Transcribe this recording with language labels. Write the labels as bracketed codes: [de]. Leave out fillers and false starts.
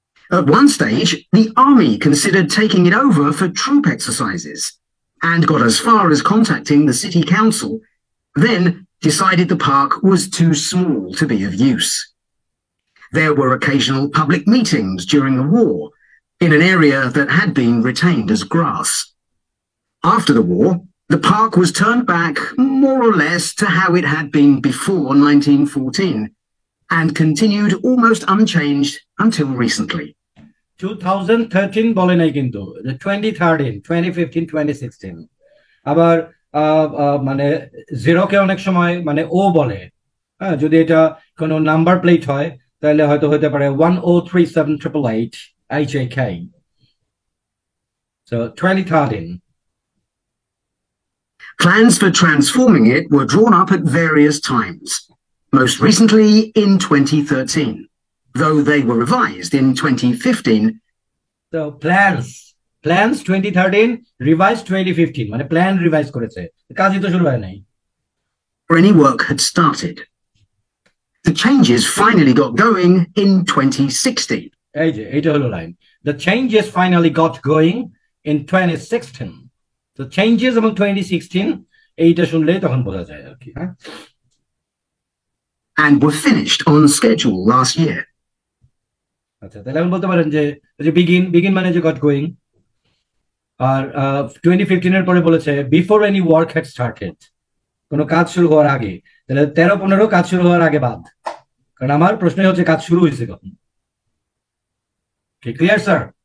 [en] At one stage, the army considered taking it over for troop exercises and got as far as contacting the city council, then decided the park was too small to be of use. There were occasional public meetings during the war in an area that had been retained as grass. After the war, the park was turned back more or less to how it had been before 1914 and continued almost unchanged until recently. [bn] 2013 বলে নাই কিন্তু 2013 2015 2016 আবার মানে জিরোকে অনেক সময় মানে ও বলে হ্যাঁ যদি এটা কোনো নাম্বার প্লেট হয় তাহলে হয়তো হতে পারে 1037888 HAK so 2013 [en] Plans for transforming it were drawn up at various times, most recently in 2013, though they were revised in 2015. [bn] So plans 2013 revised 2015 মানে plan revise করেছে কাজই তো শুরু হয় নাই [en] or any work had started. The changes finally got going in 2016. [bn] এই যে এইটা হলো line [en] the changes finally got going in 2016 the changes among 2016 [bn] এইটা শুনলেই তখন বোঝা যায় আর কি হ্যাঁ [en] and were finished on schedule last year. [bn] আচ্ছা তাহলে আপনি বলতে পারেন যে begin মানে যে got going আর 2015 এর পরে বলেছে [en] before any work had started [bn] কোনো কাজ শুরু হওয়ার আগে তাহলে 13-15 কাজ শুরু হওয়ার আগে বাদ কারণ আমার প্রশ্ন হচ্ছে কাজ শুরু হয়েছে কখন ক্লিয়ার স্যার